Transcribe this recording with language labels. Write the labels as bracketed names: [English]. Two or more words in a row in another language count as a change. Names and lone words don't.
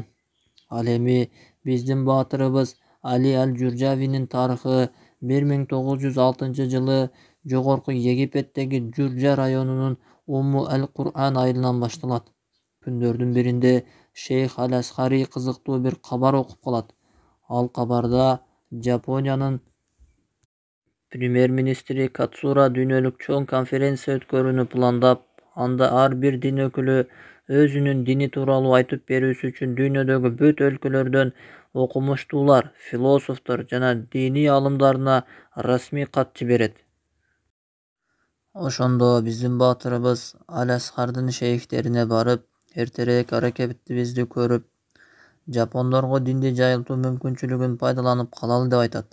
[Kyrgyz] Ал эми биздин баатырыбыз Али Аль-Журжавинин тарыхы 1906 жылы жогорку Египеттеги Журжа районунун Умму Аль-Кур'ан айылынан башталат. Күндөрдүн биринде Шейх Аль-Асхари кызыктуу бир кабар окуп калат. Ал кабарда Жапониянын Премьер-министри Katsura дүйнөлүк чоң конференция өткөрүүнү пландап, анда ар бир дин өкүлү өзүнүн дини тууралуу айтып берүүсү үчүн дүйнөдөгү бүт өлкөлөрдөн окумуштуулар, философтор жана диний аалымдарына расмий кат жиберет. Ошондо биздин баатырыбыз Аль-Асхардын шейхтерине барып, эртерээк аракетибизди көрүп, жапондорго динди жайылтуу мүмкүнчүлүгүн пайдаланып калалы деп айтат.